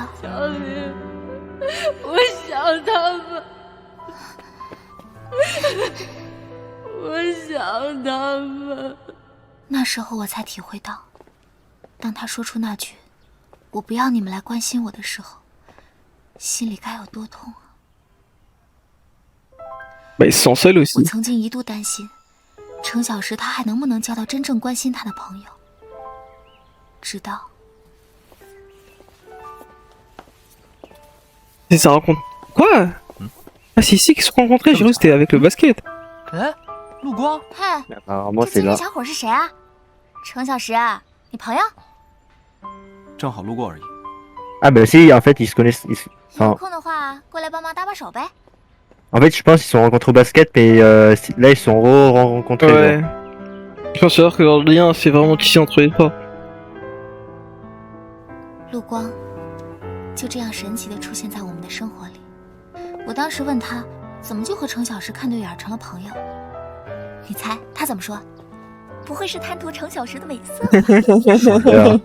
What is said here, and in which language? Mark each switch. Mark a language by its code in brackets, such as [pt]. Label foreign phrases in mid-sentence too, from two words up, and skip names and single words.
[zh] 小林，我想他们，我想他们。那时候我才体会到，当他说出那句“我不要你们来关心我”的时候，心里该有多痛啊！ [fr] Bah, ils se sentent seuls aussi. [zh] 我曾经一度担心，程小时他还能不能交到真正关心他的朋友。直到 [fr] Et ça rencontre... Quoi Ah si si, qu'ils se sont rencontrés, j'ai cru que c'était avec le basket. [zh] 哎，陆光，嗨， [fr] Apparemment, [zh] 这 [fr] c'est [zh] 青 [fr] là. [zh] 年小伙是谁啊？程小时啊，你朋友？正好路过而已。 [fr] Ah, bah si, en fait, ils se connaissent. [zh] 有 [fr] Enfin, [zh] 空的话，过来帮忙搭把手呗。 [fr] en fait, je pense qu'ils se sont rencontrés au basket, mais là, ils se sont rencontrés. Ouais. Je pense savoir que leur lien c'est vraiment tissé entre les trois. [zh] 陆光就这样神奇地出现在我们的生活里。我当时问他，怎么就和程小时看对眼成了朋友？你猜他怎么说？不会是贪图程小时的美色吧？